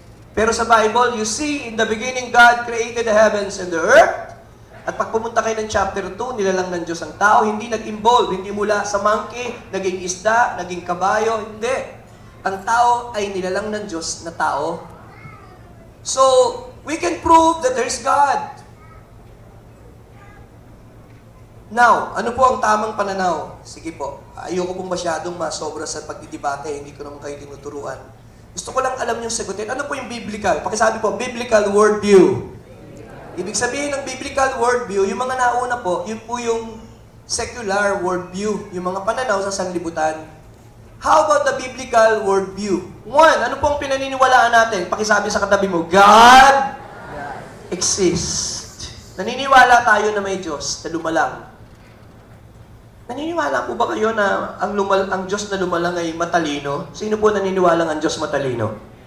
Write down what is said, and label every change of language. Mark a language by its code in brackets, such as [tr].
[tl] Pero sa Bible, [en] you see, in the beginning, God created the heavens and the earth. [tl] At pag pumunta kayo ng chapter 2, nilalang ng Diyos ang tao, hindi nag-involve, hindi mula sa monkey, naging isda, naging kabayo, hindi. Ang tao ay nilalang ng Diyos na tao. [en] So, we can prove that there is God. [tl] Now, ano po ang tamang pananaw? Sige po, ayoko pong masyadong masobra sa pagdidebate, hindi ko naman kayo tinuturuan. Gusto ko lang alam yung sagutin. Ano po yung biblical? Pakisabi po, biblical worldview. Ibig sabihin ng biblical worldview, yung mga nauna po, yun po yung secular worldview, yung mga pananaw sa sanlibutan. [en] How about the biblical worldview? [tl] 1, ano po ang pinaniniwalaan natin? Pakisabi sa katabi mo, [en] God exists. [tl] Naniniwala tayo na may Diyos na lumalang. Naniniwala po ba kayo na ang Diyos na lumalang ay matalino? Sino po naniniwala ang Diyos matalino?